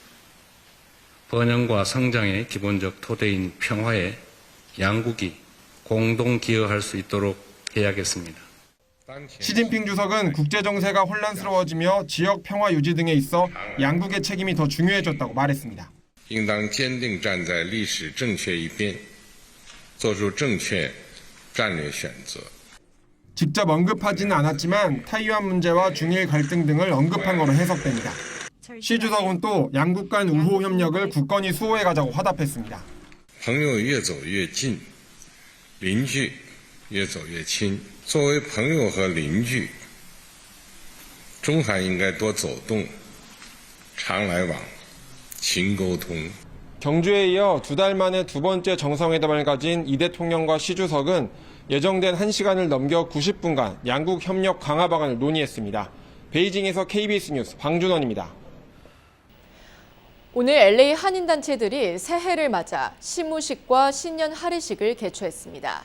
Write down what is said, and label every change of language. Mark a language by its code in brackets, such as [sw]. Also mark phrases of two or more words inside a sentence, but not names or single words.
[ko] 번영과 성장의 기본적 토대인 평화에 양국이 공동 기여할 수 있도록 해야겠습니다. 시진핑 주석은 국제 정세가 혼란스러워지며 지역 평화 유지 등에 있어 양국의 책임이 더 중요해졌다고 말했습니다. [zh] 应当坚定站在历史正确一边，做出正确战略选择。 [ko] 직접 언급하지는 않았지만 타이완 문제와 중일 갈등 등을 언급한 것으로 해석됩니다. 시 주석은 또 양국 간 우호 협력을 굳건히 수호해 가자고 화답했습니다. [zh] 朋友越走越近，邻居越走越亲。作为朋友和邻居，中韩应该多走动，常来往，勤沟通。 [ko] 경주에 이어 2달 만에 두 번째 정상회담을 가진 이 대통령과 시 주석은 예정된 1시간을 넘겨 90분간 양국 협력 강화 방안을 논의했습니다. 베이징에서 KBS 뉴스 방준원입니다. 오늘 LA 한인단체들이 새해를 맞아 시무식과 신년 할애식을 개최했습니다.